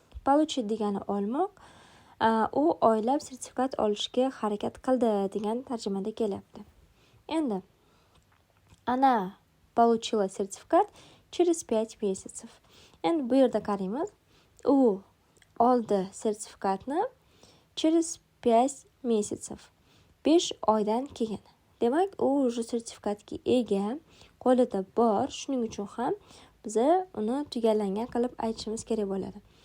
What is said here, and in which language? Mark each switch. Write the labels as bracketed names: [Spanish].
[Uzbek] Получить degani olmoq, u oylab sertifikat olishga harakat qildi degan tarjimada kelyapti. Endi ana [Russian] получила сертификат через 5 месяцев. [Uzbek] Endi bu yerda qaraymiz. U oldi sertifikatni [Russian] через 5 месяцев. [Uzbek] 5 oydan keyin. Demak, u уже sertifikatga ega, qo'lida bor. Shuning uchun ham biz uni tugallangan qilib aytishimiz kerak bo'ladi.